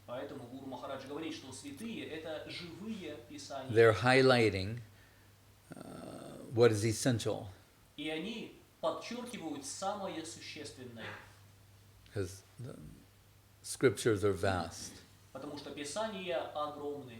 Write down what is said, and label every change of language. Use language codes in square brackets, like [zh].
[ru] Поэтому гуру Махарадж говорит, что святые – это живые писания. [en] They're highlighting what is essential. [ru] И они подчеркивают самое существенное. [en] Because the scriptures are vast. [ru] Потому что писания огромны.